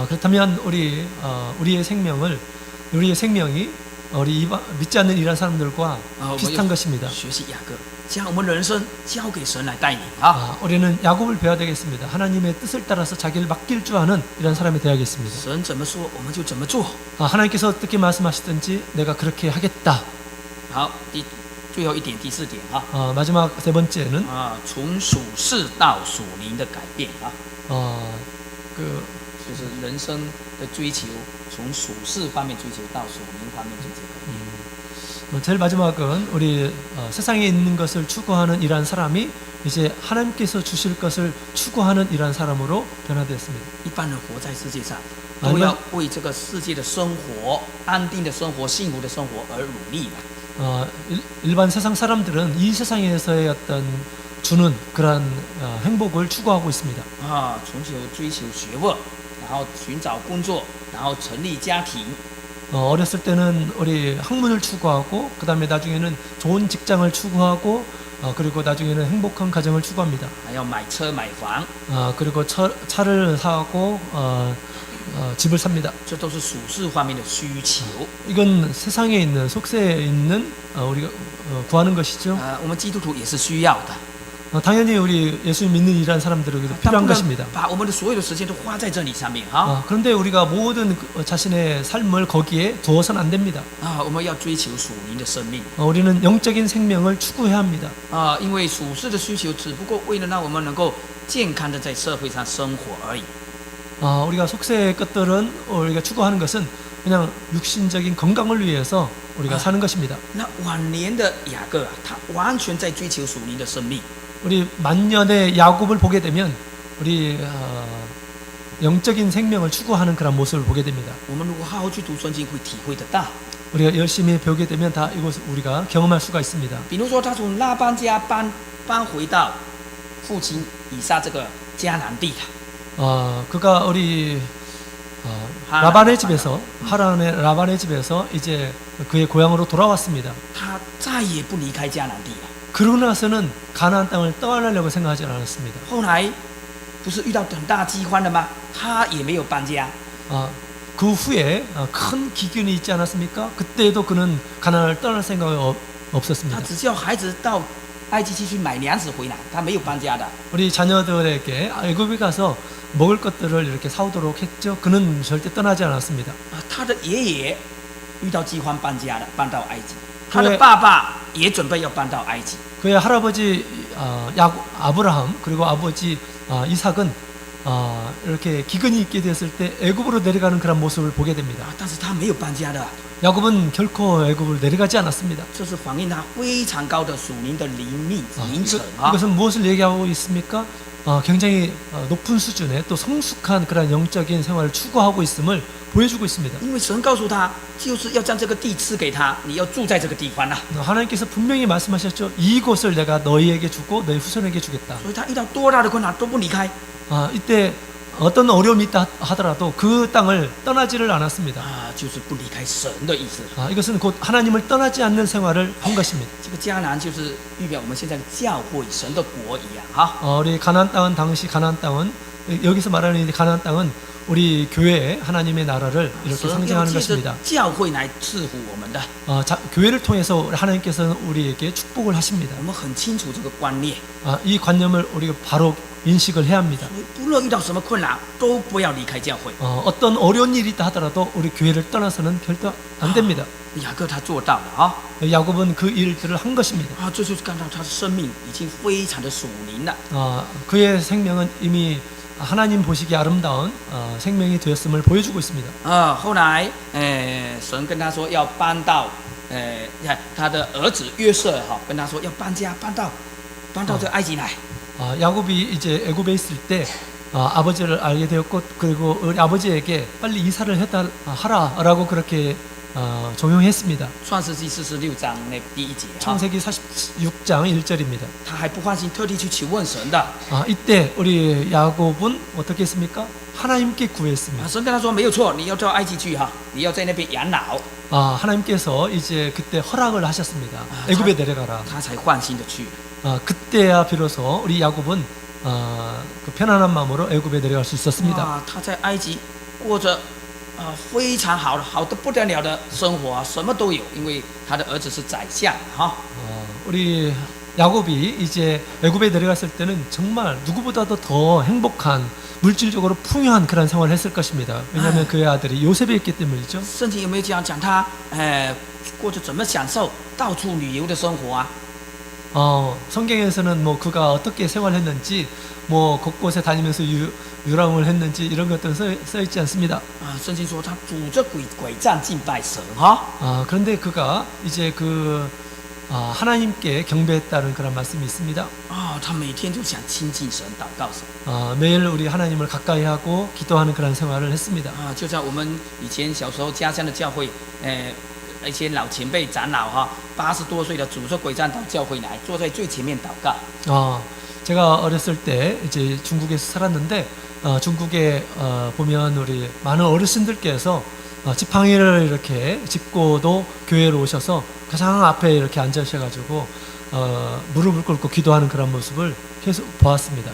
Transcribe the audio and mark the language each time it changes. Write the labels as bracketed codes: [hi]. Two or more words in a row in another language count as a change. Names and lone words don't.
[ko] 그렇다면 우리의 생명이 우리 믿지 않는 이란 사람들과 비슷한 것입니다. [zh] 学习雅各，将我们人生交给神来带领 [ko] 우리는 야곱을 배워야 되겠습니다. 하나님의 뜻을 따라서 자기를 맡길 줄 아는 이런 사람이 되어야겠습니다. [zh] 神怎么说，我们就怎么做。 [ko] 하나님께서 어떻게 말씀하시든지 내가 그렇게 하겠다. [zh] 好，最后一点，第四点 [ko] 마지막 세 번째는 [zh] 从属世到属灵的改变就是人生的追求，从属世方面追求到属灵方面追求。 [ko] 제일 마지막은 우리 세상에 있는 것을 추구하는 이러한 사람이 이제 하나님께서 주실 것을 추구하는 이러한 사람으로 변화되었습니다. [zh] 一般人活在世界上，都要为这个世界的生活、安定的生活、幸福的生活而努力的。 [ko] 일반 세상 사람들은 이 세상에서의 어떤 주는 그러한 행복을 추구하고 있습니다. [zh] 从小追求学问，然后寻找工作，然后成立家庭。 [ko] 어렸을 때는 우리 학문을 추구하고 그 다음에 나중에는 좋은 직장을 추구하고 그리고 나중에는 행복한 가정을 추구합니다. [zh] 还要买车买房， [ko] 그리고 차를 사고 집을 삽니다. [zh] 这都是属世方面的需求。 [ko] 이건 세상에 있는 속세에 있는 우리가 구하는 것이죠. [zh] 我们基督徒也是需要的。 [ko] 당연히 우리 예수 믿는 이란 사람들에게도 필요한 것입니다. [zh] 把我们的所有的时间都花在这里上面 [ko] 그런데 우리가 모든 자신의 삶을 거기에 두어서는 안 됩니다. [zh] 我们要追求属灵的生命 [ko] 우리는 영적인 생명을 추구해야 합니다. [zh] 因为属世的需求只不过为了让我们能够健康的在社会上生活而已。 [ko] 우리가 속세의 것들은 우리가 추구하는 것은 그냥 육신적인 건강을 위해서 우리가 사는 것입니다. [zh] 那晚年的雅各他完全在追求属灵的生命。 [ko] 우리 만년의 야곱을 보게 되면 우리 영적인 생명을 추구하는 그런 모습을 보게 됩니다. [zh] 我们如果好好去读圣经，会体会得到。 [ko] 우리가 열심히 배우게 되면 다 이것을 우리가 경험할 수가 있습니다. [zh] 比如说，他从拉班家搬回到父亲以撒这个迦南地的。 [ko] 그가 우리 라반의 집에서 하란의 라반의 집에서 이제 그의 고향으로 돌아왔습니다. [zh] 他再也不离开迦南地了。 [ko] 그러고 나서는 가나안 땅을 떠나려고 생각하지 않았습니다. [zh] 后来不是遇到很大饥荒了吗？他也没有搬家。 [ko] 그 후에 큰 기근이 있지 않았습니까? 그때도 그는 가나안을 떠날 생각이 他 없었습니다. [zh] 只叫孩子到埃及去买粮食回来，他没有搬家的。 [ko] 우리 자녀들에게 애굽에 가서 먹을 것들을 이렇게 사오도록 했죠. 그는 절대 떠나지 않았습니다. [zh] 他的爷爷遇到饥荒搬家了，搬到埃及。他的爸爸也准备要搬到埃及。 [ko] 그의 할아버지 아브라함 그리고 아버지 이삭은 이렇게 기근이 있게 됐을 때 애굽으로 내려가는 그런 모습을 보게 됩니다. [zh] 但是他没有搬家的。 [ko] 야곱은 결코 애굽을 내려가지 않았습니다. [zh] 这是反映他非常高的属灵的灵程 [ko] 이것은 무엇을 얘기하고 있습니까? 굉장히 높은 수준의 또 성숙한 그런 영적인 생활을 추구하고 있음을 보여주고 있습니다. [zh] 因为神告诉他，就是要将这个地赐给他，你要住在这个地方 [ko] 하나님께서 분명히 말씀하셨죠. 이곳을 내가 너희에게 주고 너희 후손에게 주겠다. [zh] 所以他遇到多大的困难都不离开。 [ko] 이때 어떤 어려움이 있다 하더라도 그 땅을 떠나지를 않았습니다. [zh] 就是不离开神的意思。 [ko] 이것은 곧 하나님을 떠나지 않는 생활을 한 것입니다. [zh] 这个迦南就是预表我们现在的教会神的国一样 [ko] 우리 가나안 땅은 당시 가나안 땅은 여기서 말하는 이 가나안 땅은 우리 교회의 하나님의 나라를 이렇게 상징하는 것입니다. [zh] 教会来赐福我们的。 [ko] 교회를 통해서 하나님께서는 우리에게 축복을 하십니다. [zh] 我们很清楚这个观念。 [ko] 이 관념을 우리가 바로 인식을 해야 합니다. [zh] 不论遇到什么困难，都不要离开教会。 [ko] 어떤 어려운 일이 있다 하더라도 우리 교회를 떠나서는 절대 안 됩니다. [zh] 雅各他做到了 [ko] 야곱은 그 일들을 한 것입니다. [zh] 这就是看到他的生命已经非常的属灵了。 [ko] 그의 생명은 이미 하나님 보시기에 아름다운 생명이 되었음을 보여주고 있습니다. [zh] 后来，神跟他说要搬到，他的儿子约瑟哈，跟他说要搬家，搬到这个埃及来。 [ko] 야곱이 이제 애굽에 있을 때 아버지를 알게 되었고 그리고 우리 아버지에게 빨리 이사를 하라라고 그렇게 종용했습니다. [zh] 创世纪46章那第1节哈， [ko] 창세기 46장 1절입니다. [zh] 他还不放心，特地去求问神的。 [ko] 이때 우리 야곱은 어떻게 했습니까? 하나님께 구했습니다. [zh] 神跟他说没有错，你要到埃及去哈，你要在那边养老， [ko] 하나님께서 이제 그때 허락을 하셨습니다. 애굽에 내려가라. [zh] 他才放心的去。 [ko] 그때야 비로소 우리 야곱은 그 편안한 마음으로 애굽에 내려갈 수 있었습니다. [zh] 哇，他在埃及过着非常好得不得了的生活，什么都有，因为他的儿子是宰相哈。 [ko] 우리 야곱이 이제 애굽에 내려갔을 때는 정말 누구보다도 더 행복한 물질적으로 풍요한 그런 생활을 했을 것입니다. 왜냐하면 그의 아들이 요셉이 있기 때문이죠. [zh] 圣经有没有讲他过着怎么享受到处旅游的生活啊？ [ko] 성경에서는 뭐 그가 어떻게 생활했는지 뭐 곳곳에 다니면서 유람을 했는지 이런 것들은 써 있지 않습니다. [zh] 圣经说他拄着拐杖敬拜神哈。 [ko] 그런데 그가 이제 하나님께 경배했다는 그런 말씀이 있습니다. [zh] 他每天就想亲近神，祷告神。 [ko] 매일 우리 하나님을 가까이 하고 기도하는 그런 생활을 했습니다. [zh] 就像我们以前小时候家乡的教会，一些老前辈长老哈，80多岁的拄着拐杖到教会来，坐在最前面祷告。 [ko] 제가 어렸을 때 이제 중국에서 살았는데 중국에 보면 우리 많은 어르신들께서 지팡이를 이렇게 짚고도 교회로 오셔서 가장 앞에 이렇게 앉으셔가지고 무릎을 꿇고 기도하는 그런 모습을 계속 보았습니다.